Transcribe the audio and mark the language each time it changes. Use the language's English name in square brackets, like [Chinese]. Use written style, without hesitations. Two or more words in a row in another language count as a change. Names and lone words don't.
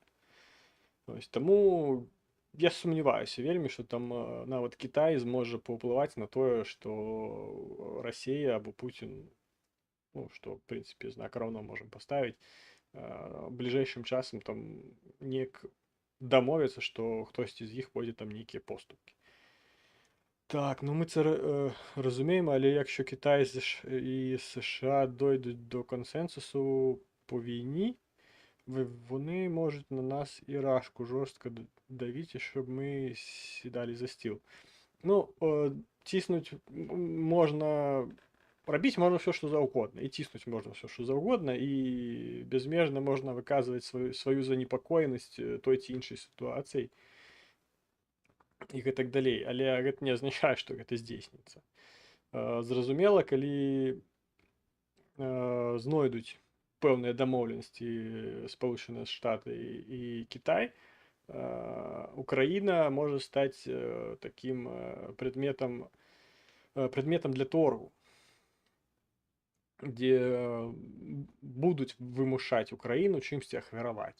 [Belarusian] Таму я сумняваюся вельмі, што там нават Кітай зможа паўплываць на тое, што Расія або Пуцін, ну, што, в прынцыпе, знак раўно можам паставіць, бліжэйшым часам там неяк дамовіцца, што хтосьці з іх пойдзе там нейкія поступкі. [Ukrainian] Так, ну ми це розуміємо, але якщо Китай і США дойдуть до консенсусу по війні, вони можуть на нас і рашку жорстко давити, щоб ми сідали за стіл. Ну, тиснуть можна, робити можна все, що завгодно, і тиснуть можна все, що завгодно, і безмежно можна виказувати свою занепокоєність той ці іншій ситуації. [Belarusian] І гэтак далей, але гэта не азначае, што гэта здзейсніцца. Зразумела, калі знойдуць пэўныя дамоўленасці Спалучаныя Штаты і Кітай, Украіна можа стаць такім предметам для торгу, дзе будуць вымушаць Украіну чымсьці ахвяраваць.